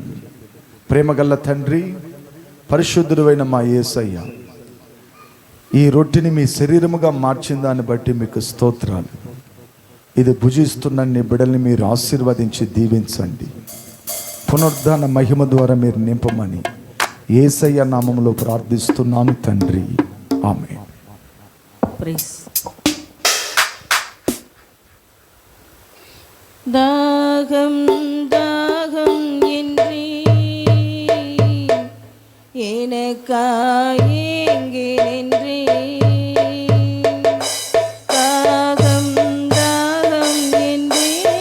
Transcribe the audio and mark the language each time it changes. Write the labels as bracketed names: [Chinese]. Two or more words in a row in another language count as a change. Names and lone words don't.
[Telugu] ప్రేమగల్ల తండ్రి, పరిశుద్ధుడైన మా యేసయ్య, ఈ రొట్టెని మీ శరీరముగా మార్చిన దాన్ని బట్టి మీకు స్తోత్రాలు. ఇది భుజిస్తున్న నీ బిడ్డల్ని మీరు ఆశీర్వదించి దీవించండి. పునరుద్ధాన మహిమ ద్వారా మీరు నింపమని యేసయ్య నామములో ప్రార్థిస్తున్నాను తండ్రి, ఆమేన్. [Tamil] தாகம் தாகம் என்றே எனக்காயேங்கே நின்றே, தாகம் தாகம் என்றே